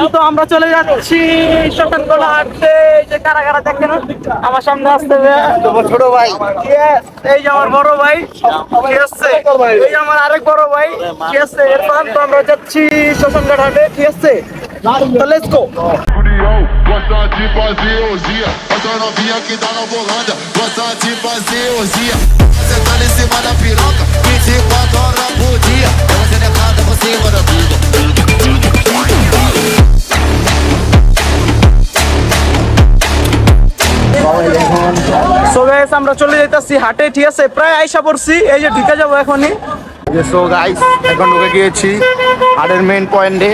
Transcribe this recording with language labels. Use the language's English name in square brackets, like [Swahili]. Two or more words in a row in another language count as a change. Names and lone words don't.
[Bangla] তো আমরা চলে যাচ্ছি শতানগোলা হাঁটতে। এই যে কারা কারা দেখেন আমার সামনে আসতে ছোট ভাই, এই যে আমার বড় ভাই, ঠিক আছে, এই যে আমার আরেক বড় ভাই, ঠিক আছে, এরপর তো আমরা যাচ্ছি শতানগোলা হাটে, ঠিক আছে। [English] তো let's go। [Portuguese] Gosta de fazer orgia, essa novinha que tá na Bolândia. Gosta de fazer orgia, você tá em cima da piroca 24 horas por dia. Ela se declara por cima da bunda. [English] so guys, [Bangla] আমরা চলে যাইতাছি হাটে, ঠিক আছে, প্রায় আইসা পড়ছি, এই যে ঢুকে যাবো এখনই। [English] so guys, [Bangla] এখন ঢুকে গিয়েছি হাটের মেইন পয়েন্টে।